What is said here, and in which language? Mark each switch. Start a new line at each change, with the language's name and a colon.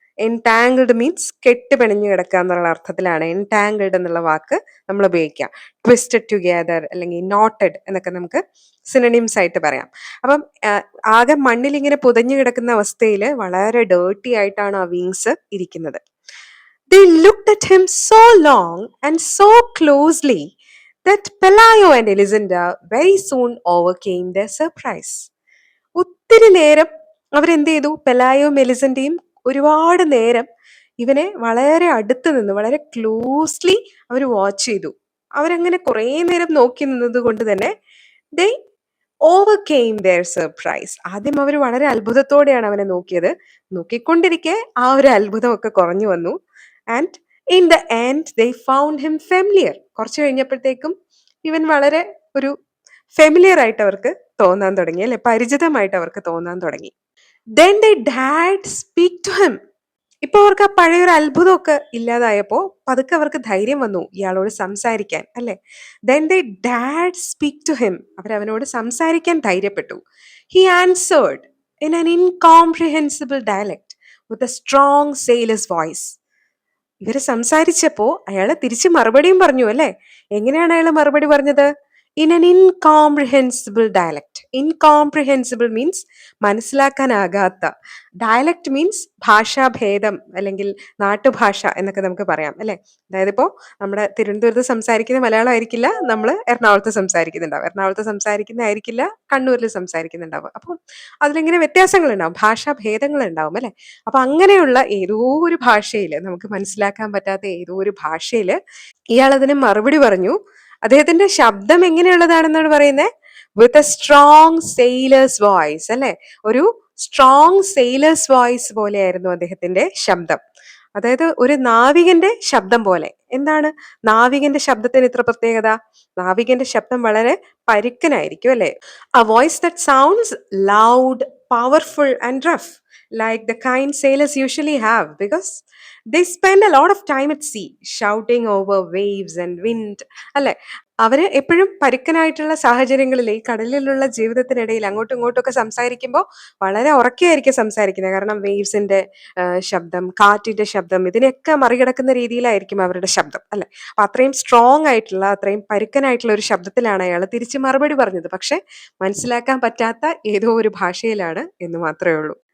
Malayalam: Entangled means കെട്ട് പിണഞ്ഞു കിടക്കുക എന്നുള്ള അർത്ഥത്തിലാണ് എൻടാങ്കിൾഡ് എന്നുള്ള വാക്ക് നമ്മൾ ഉപയോഗിക്കുക. ട്വിസ്റ്റഡ് ടുഗെദർ അല്ലെങ്കിൽ നോട്ടഡ് എന്നൊക്കെ നമുക്ക് സിനണിംസ് ആയിട്ട് പറയാം. അപ്പം ആകെ മണ്ണിൽ ഇങ്ങനെ പുതഞ്ഞു കിടക്കുന്ന അവസ്ഥയിൽ വളരെ ഡേർട്ടി ആയിട്ടാണ് ആ വിങ്സ് ഇരിക്കുന്നത്.
English: They looked at him so long and so closely that Pelayo and Elisenda very soon overcame their surprise.
Malayalam: ഒത്തിരി നേരം അവരെന്ത് ചെയ്തു? പെലായോ മെലിസന്റെയും ഒരുപാട് നേരം ഇവനെ വളരെ അടുത്ത് നിന്ന് വളരെ ക്ലോസ്ലി അവർ വാച്ച് ചെയ്തു. അവരങ്ങനെ കുറേ നേരം നോക്കി നിന്നത് കൊണ്ട് തന്നെ
English: They overcame their surprise.
Malayalam: ആദ്യം അവർ വളരെ അത്ഭുതത്തോടെയാണ് അവനെ നോക്കിയത്. നോക്കിക്കൊണ്ടിരിക്കെ ആ ഒരു അത്ഭുതമൊക്കെ കുറഞ്ഞു വന്നു.
English: And in the end they found him familiar.
Malayalam: കുറച്ച് കഴിഞ്ഞപ്പോഴത്തേക്കും ഇവൻ വളരെ ഒരു ഫെമിലിയർ ആയിട്ട് അവർക്ക് തോന്നാൻ തുടങ്ങി അല്ലെ, പരിചിതമായിട്ട് അവർക്ക് തോന്നാൻ തുടങ്ങി.
English: Then they dared speak to him.
Malayalam: ഇപ്പൊ അവർക്ക് ആ പഴയൊരു അത്ഭുതമൊക്കെ ഇല്ലാതായപ്പോ പതുക്കെ അവർക്ക് ധൈര്യം വന്നു ഇയാളോട് സംസാരിക്കാൻ അല്ലെ.
English: Then they dared speak to him.
Malayalam: അവരവനോട് സംസാരിക്കാൻ ധൈര്യപ്പെട്ടു.
English: He answered in an incomprehensible dialect with a strong sailor's voice.
Malayalam: ഇവര് സംസാരിച്ചപ്പോ അയാള് തിരിച്ച് മറുപടിയും പറഞ്ഞു അല്ലെ. എങ്ങനെയാണ് അയാൾ മറുപടി പറഞ്ഞത്?
English: In an incomprehensible dialect. Incomprehensible means മനസ്സിലാക്കാനാകാത്ത.
Malayalam: ഡയലക്ട് മീൻസ് ഭാഷാഭേദം അല്ലെങ്കിൽ നാട്ടുഭാഷ എന്നൊക്കെ നമുക്ക് പറയാം അല്ലെ. അതായത് ഇപ്പോൾ നമ്മുടെ തിരുവനന്തപുരത്ത് സംസാരിക്കുന്ന മലയാളം ആയിരിക്കില്ല നമ്മൾ എറണാകുളത്ത് സംസാരിക്കുന്നുണ്ടാവും, എറണാകുളത്ത് സംസാരിക്കുന്നതായിരിക്കില്ല കണ്ണൂരിൽ സംസാരിക്കുന്നുണ്ടാവും. അപ്പം അതിലിങ്ങനെ വ്യത്യാസങ്ങൾ ഉണ്ടാവും, ഭാഷാഭേദങ്ങൾ ഉണ്ടാവും അല്ലെ. അപ്പൊ അങ്ങനെയുള്ള ഏതോ ഒരു ഭാഷയിൽ, നമുക്ക് മനസ്സിലാക്കാൻ പറ്റാത്ത ഏതോ ഒരു ഭാഷയിൽ ഇയാൾ അതിന് മറുപടി പറഞ്ഞു. അദ്ദേഹത്തിന്റെ ശബ്ദം എങ്ങനെയുള്ളതാണെന്നാണ് പറയുന്നത്?
English: with a strong sailor's voice
Malayalam: അല്ലെ. ഒരു സ്ട്രോങ് സെയിലേഴ്സ് വോയിസ് പോലെയായിരുന്നു അദ്ദേഹത്തിന്റെ ശബ്ദം. അതായത് ഒരു നാവികന്റെ ശബ്ദം പോലെ. എന്താണ് നാവികന്റെ ശബ്ദത്തിന് ഇത്ര പ്രത്യേകത? നാവികന്റെ ശബ്ദം വളരെ പരുക്കനായിരിക്കും അല്ലെ.
English: A voice that sounds loud, powerful and rough, like the kind sailors usually have, because they spend a lot of time at sea, shouting over waves and wind.
Malayalam: അല്ലെ, അവര് എപ്പോഴും പരുക്കനായിട്ടുള്ള സാഹചര്യങ്ങളിൽ ഈ കടലിലുള്ള ജീവിതത്തിനിടയിൽ അങ്ങോട്ടും ഇങ്ങോട്ടും ഒക്കെ സംസാരിക്കുമ്പോൾ വളരെ ഉറക്കെയായിരിക്കും സംസാരിക്കുന്നത്. കാരണം വേവ്സിന്റെ ശബ്ദം, കാറ്റിന്റെ ശബ്ദം, ഇതിനെയൊക്കെ മറികടക്കുന്ന രീതിയിലായിരിക്കും അവരുടെ ശബ്ദം അല്ലെ. അപ്പൊ അത്രയും സ്ട്രോങ് ആയിട്ടുള്ള, അത്രയും പരുക്കനായിട്ടുള്ള ഒരു ശബ്ദത്തിലാണ് അയാൾ തിരിച്ച് മറുപടി പറഞ്ഞത്. പക്ഷെ മനസ്സിലാക്കാൻ പറ്റാത്ത ഏതോ ഒരു ഭാഷയിലാണ് എന്ന് മാത്രമേ ഉള്ളൂ.